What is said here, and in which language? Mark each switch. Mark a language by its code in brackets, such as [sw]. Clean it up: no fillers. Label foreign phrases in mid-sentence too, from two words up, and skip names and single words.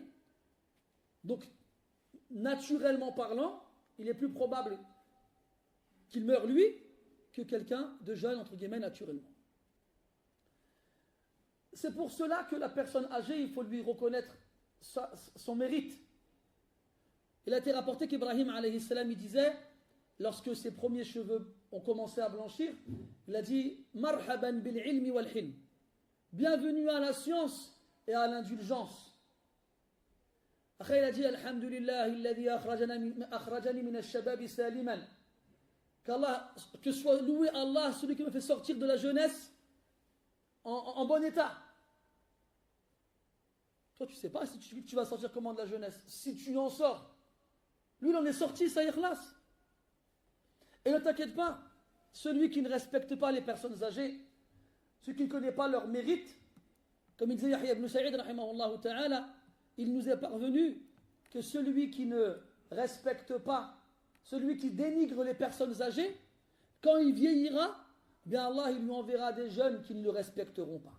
[fr] Donc, naturellement parlant, il est plus probable qu'il meure lui que quelqu'un de jeune, entre guillemets, naturellement. C'est pour cela que la personne âgée, il faut lui reconnaître son mérite. Il a été rapporté qu'Ibrahim, [ar] عليه السلام, [fr] il disait, lorsque ses premiers cheveux ont commencé à blanchir, il a dit « [ar] مرحبا بالعلم والحلم [fr] » bienvenue à la science et à l'indulgence. Après, il a dit « [ar] الحمد لله الذي أخرجني من الشباب سالما [fr] » que soit loué Allah, celui qui me fait sortir de la jeunesse en bon état. Toi, tu ne sais pas si tu vas sortir comment de la jeunesse. Si tu en sors, lui, il en est sorti, ça y ikhlas. Et ne t'inquiète pas, celui qui ne respecte pas les personnes âgées, celui qui ne connaît pas leur mérite, comme il disait Yahya ibn Sa'id, [ar] رحمه الله تعالى, [fr] il nous est parvenu que celui qui ne respecte pas, celui qui dénigre les personnes âgées, quand il vieillira, bien Allah il lui enverra des jeunes qui ne le respecteront pas.